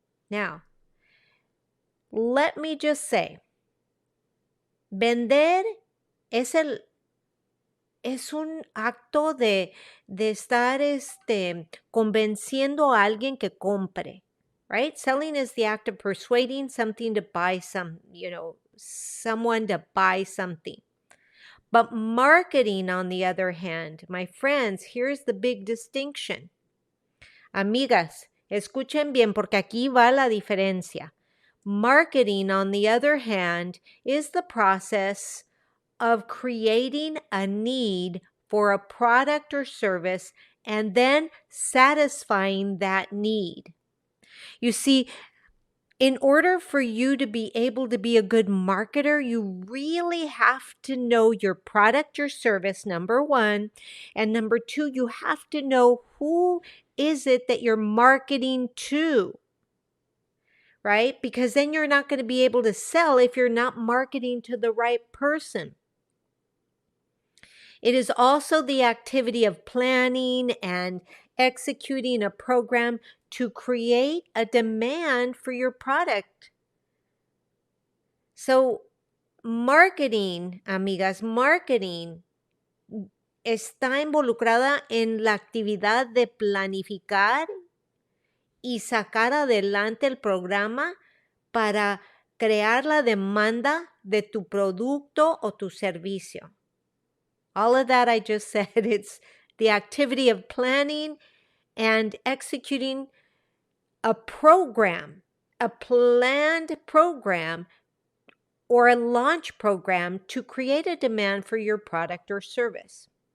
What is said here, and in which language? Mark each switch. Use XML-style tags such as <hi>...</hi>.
<en>Now, let me just say,</en> <es>vender es un acto de estar convenciendo a alguien que compre, right?</es> <en>Selling is the act of persuading something to buy someone to buy something. But marketing, on the other hand, my friends, here's the big distinction.</en> <es>Amigas, escuchen bien porque aquí va la diferencia.</es> <en>Marketing, on the other hand, is the process of creating a need for a product or service and then satisfying that need. You see, in order for you to be able to be a good marketer, you really have to know your product or service, number one. And number two, you have to know who is it that you're marketing to, right? Because then you're not going to be able to sell if you're not marketing to the right person. It is also the activity of planning and executing a program to create a demand for your product.</en> <es>So, marketing, amigas, marketing está involucrada en la actividad de planificar y sacar adelante el programa para crear la demanda de tu producto o tu servicio.</es> <en>All of that I just said, it's the activity of planning and executing a program, a planned program or a launch program to create a demand for your product or service.</en>